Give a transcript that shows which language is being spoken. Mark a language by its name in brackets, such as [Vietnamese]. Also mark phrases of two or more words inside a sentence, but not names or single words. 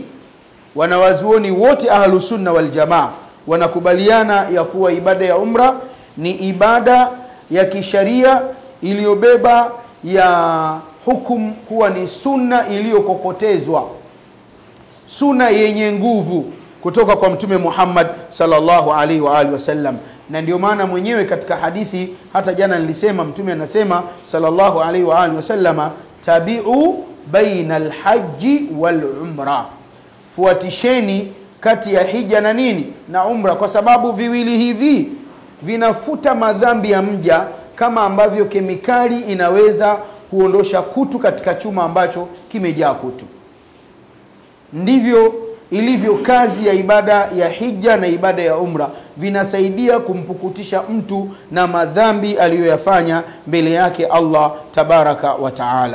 [Swahili] Wanawazuoni wote [Arabic] أهل السنة والجماعة [Swahili] wanakubaliana ya kuwa ibada ya umra ni ibada ya kisharia iliyobeba ya hukumu kuwa ni sunna iliyokokotezwa, sunna yenye nguvu kutoka kwa Mtume Muhammad [Arabic] صلى الله عليه وعلى آله وسلم. [Swahili] Na ndio maana mwenyewe katika hadithi, hata jana nilisema, Mtume anasema [Arabic] صلى الله عليه وعلى آله وسلم تابعوا بين الحج والعمرة, [Swahili] fuatisheni kati ya hija na nini? Na umra, kwa sababu viwili hivi vinafuta madhambi ya mja kama ambavyo kemikali inaweza kuondosha kutu katika chuma ambacho kimejaa kutu. Ndivyo ilivyo kazi ya ibada ya hija na ibada ya umra, vinasaidia kumpukutisha mtu na madhambi aliyoyafanya mbele yake [Arabic] الله تبارك وتعالى.